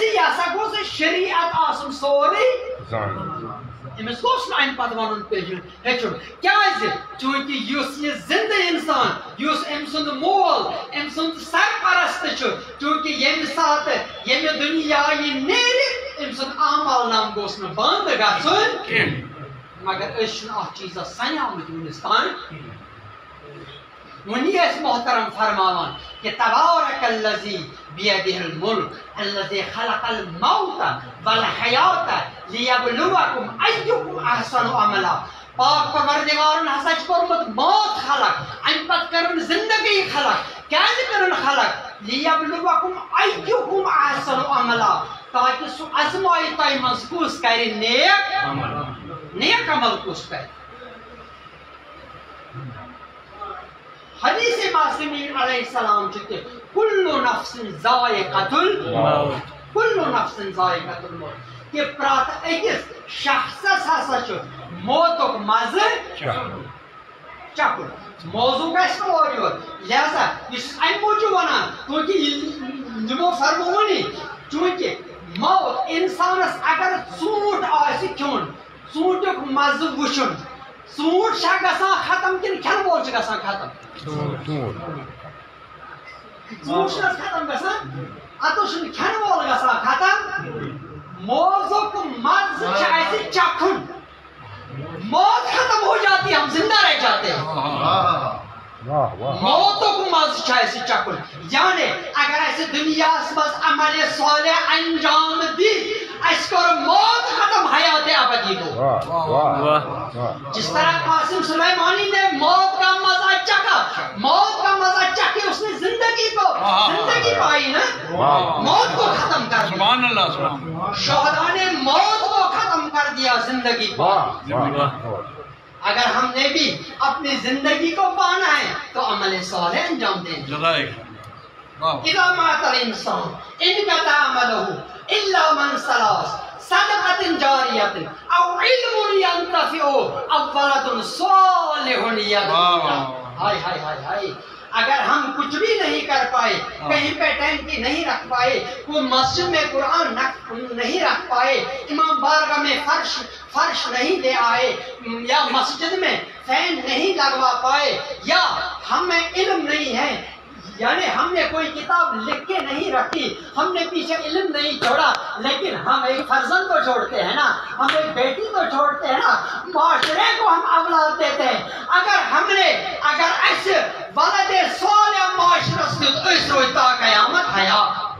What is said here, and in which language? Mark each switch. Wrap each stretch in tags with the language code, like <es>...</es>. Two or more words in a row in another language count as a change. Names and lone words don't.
<ks>یہِ ہسا گوٚژھ شریعت آسُن سورُے أمِس گوٚژھ نہٕ اَمہِ پتہٕ وَنُن ہیٚچھُن کیٛازِ چوٗنٛکہِ یُس یہِ زِنٛدٕ اِنسان یُس أمۍ سُنٛد مول أمۍ سُنٛد سرپرست چھُ چوٗنٛکہِ ییٚمہِ ساتہٕ ییٚمہِ دُنیا یہِ نیرِ أمۍ سُنٛد عمل نام گوٚژھ نہٕ بنٛد گژھُن مگر أسۍ چھِنہٕ اَتھ چیٖزس سَنیٛامٕتۍ وُنِس تام وۄنی ٲسۍ محترم فرماوان کہ</ks> <ar>تبارک الذی بیدہ الملک الذی خلق الموت والحیات لیبلوکم ایکم احسن عملا</ar> <ks>پاک پروردگارن ہسا چھُ کوٚرمُت موت خلق امہِ پتہٕ کٔرٕن زندگی خلق کیٛازِ کٔرٕن خلق</ks> <ar>لیبلوکم ایکم احسن عملا</ar> <ks>تاکہ سُہ ازمایہِ تۄہہِ منٛز کُس کرِ نیک عمل کُس کرِ حدیث معصومین علیہ السلام چھُ کہ</ks> <ar>کُلُّ نفس ذائقۃ الموت کُلُّ نفس ذائقۃ الموت</ar> <ks>کہ پرٛٮ۪تھ أکِس شخصس ہسا چھُ موتُک مزٕ چکُن موضوع گژھِ نہٕ اورٕ یور لہذا یہِ چھُس امہِ موٗجوٗب ونان چوٗنٛکہِ یِمو فرمووُنی چوٗنٛکہِ موت انسانس اگر ژوٗنٛٹھ آسہِ کھیوٚن ژوٗنٛٹھُک مزٕ وٕچھُن ژوٗنٛٹھ چھا گژھان ختم کِنہٕ کھٮ۪نہٕ وول چھُ گژھان ختم ژوٗنٛٹھ چھُنہٕ حظ ختم گژھان اتو چھُنہٕ کھٮ۪نہٕ وول گژھان ختم موزُک مزٕ چھُ اسہِ چکھُن</ks> <ur>موت ختم ہو جاتی ہم زندہ رہ جاتے ہیں</ur> <ks>موتُک مزٕ چھُ اسہِ چکھُن یعنی اگر اسہِ دُنیاہس منٛز عملِ صالح انجام دی اسہِ کوٚر موت ختم حیات ابدی گوٚو</ks> <ur>جس طرح قاسم سلیمانی نے موت کا مزہ چکھا موت کا مزہ چکھے اس نے زندگی پائی نا موت کو ختم کر دیا شہداء نے موت کو ختم کر دیا زندگی کو اگر ہم نے بھی اپنی زندگی کو پانا ہے تو عمل صالح انجام دیں</ur> <ar>اذا مات الانسان انقطع عمله الا من ثلاث صدقة جاریة او علم ينتفع او ولد صالح يدعو</ar> <ur>ہائے ہائے ہائے ہائے اگر ہم کچھ بھی نہیں کر پائے کہیں پہ ٹینکی نہیں رکھ پائے کوئی مسجد میں قرآن نہیں رکھ پائے امام بارگاہ میں فرش نہیں لے آئے یا مسجد میں فین نہیں لگوا پائے یا ہمیں علم نہیں ہے یعنی ہم نے کوئی کتاب لکھ کے نہیں رکھی ہم نے پیچھے علم نہیں چھوڑا لیکن ہم ایک فرزند کو چھوڑتے ہیں نا ہم ایک بیٹی کو چھوڑتے ہیں نا معاشرے کو ہم اولاد دیتے ہیں اگر ایسے ولد صالح معاشرہ سے اس روز تا قیامت حیات</ur>